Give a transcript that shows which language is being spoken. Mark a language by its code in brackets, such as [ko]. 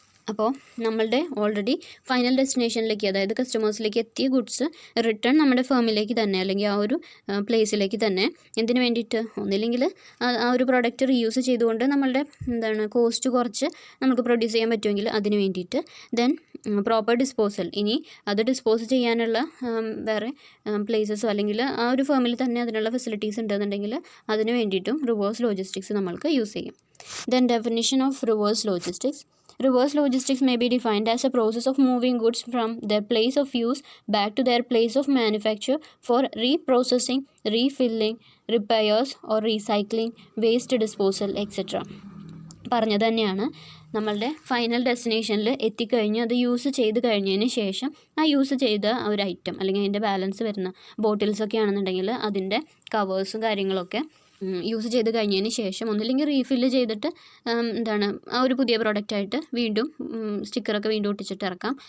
[ml] അപ്പോൾ നമ്മളുടെ already final ഡെസ്റ്റിനേഷനിലേക്ക്, അതായത് കസ്റ്റമേഴ്സിലേക്ക് എത്തിയ ഗുഡ്സ് റിട്ടേൺ നമ്മുടെ ഫേമിലേക്ക് തന്നെ അല്ലെങ്കിൽ ആ ഒരു പ്ലേസിലേക്ക് തന്നെ എന്തിനു വേണ്ടിയിട്ട്, ഒന്നില്ലെങ്കിൽ ആ ഒരു പ്രോഡക്റ്റ് റീയൂസ് ചെയ്തുകൊണ്ട് നമ്മളുടെ കോസ്റ്റ് കുറച്ച് നമുക്ക് പ്രൊഡ്യൂസ് ചെയ്യാൻ പറ്റുമെങ്കിൽ അതിന് വേണ്ടിയിട്ട്. ദെൻ പ്രോപ്പർ ഡിസ്പോസൽ, ഇനി അത് ഡിസ്പോസ് ചെയ്യാനുള്ള വേറെ പ്ലേസസോ അല്ലെങ്കിൽ ആ ഒരു ഫേമിൽ തന്നെ അതിനുള്ള ഫെസിലിറ്റീസ് ഉണ്ടെന്നുണ്ടെങ്കിൽ അതിന് വേണ്ടിയിട്ടും റിവേഴ്സ് ലോജിസ്റ്റിക്സ് നമ്മൾക്ക് യൂസ് ചെയ്യും. [en] Then definition of reverse logistics. Reverse logistics may be defined as a process of moving goods from their place of use back to their place of manufacture for reprocessing, refilling, repairs or recycling, waste disposal, etc. [ml] പറഞ്ഞത് തന്നെയാണ്. നമ്മളുടെ final ഡെസ്റ്റിനേഷനിൽ എത്തിക്കഴിഞ്ഞ് അത് use ചെയ്ത് കഴിഞ്ഞതിന് ശേഷം ആ use ചെയ്ത ഒരു ഐറ്റം അല്ലെങ്കിൽ അതിൻ്റെ ബാലൻസ് വരുന്ന ബോട്ടിൽസൊക്കെ ആണെന്നുണ്ടെങ്കിൽ അതിൻ്റെ കവേഴ്സും കാര്യങ്ങളൊക്കെ യൂസ് ചെയ്ത് കഴിഞ്ഞതിന് ശേഷം ഒന്നില്ലെങ്കിൽ റീഫില്ല് ചെയ്തിട്ട് ആ ഒരു പുതിയ പ്രോഡക്റ്റായിട്ട് വീണ്ടും സ്റ്റിക്കറൊക്കെ വീണ്ടും ഒട്ടിച്ചിട്ട് ഇറക്കാം.